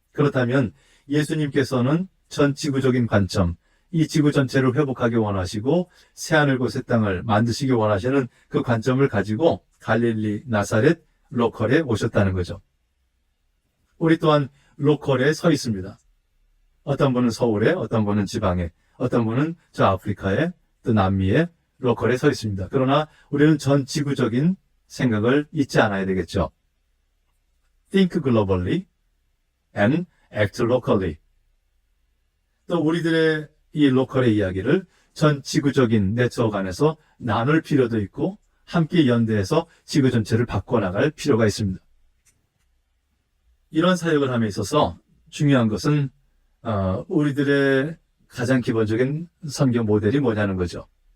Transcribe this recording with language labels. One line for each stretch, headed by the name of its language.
Korean: 그렇다면 예수님께서는 전 지구적인 관점, 이 지구 전체를 회복하기 원하시고 새하늘과 새 땅을 만드시기 원하시는 그 관점을 가지고 갈릴리, 나사렛, 로컬에 오셨다는 거죠. 우리 또한 로컬에 서 있습니다. 어떤 분은 서울에, 어떤 분은 지방에, 어떤 분은 저 아프리카에, 또 남미에, 로컬에 서 있습니다. 그러나 우리는 전 지구적인 생각을 잊지 않아야 되겠죠.
English: Think globally and act locally.
Korean: 또 우리들의 이 로컬의 이야기를 전 지구적인 네트워크 안에서 나눌 필요도 있고 함께 연대해서 지구 전체를 바꿔나갈 필요가 있습니다. 이런 사역을 함에 있어서 중요한 것은 우리들의 가장 기본적인 선교 모델이 뭐냐는 거죠.